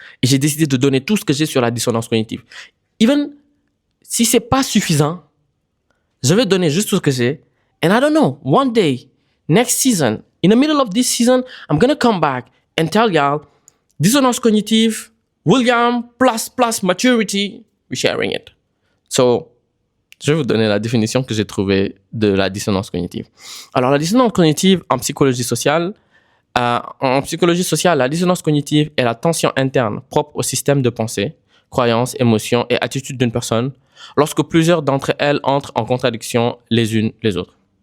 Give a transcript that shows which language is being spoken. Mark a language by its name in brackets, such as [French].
[French] Et j'ai décidé de donner tout ce que j'ai sur la dissonance cognitive. [English] Even [French] si c'est pas suffisant, je vais donner juste tout ce que j'ai. [English] And I don't know, one day, next season, in the middle of this season, I'm gonna come back and tell y'all, dissonance cognitive, William plus maturity, we're sharing it. [French] So, je vais vous donner la définition que j'ai trouvée de la dissonance cognitive. Alors, la dissonance cognitive en psychologie sociale, la dissonance cognitive est la tension interne propre au système de pensée, croyances, émotions et attitudes d'une personne lorsque plusieurs d'entre elles entrent en contradiction les unes les autres.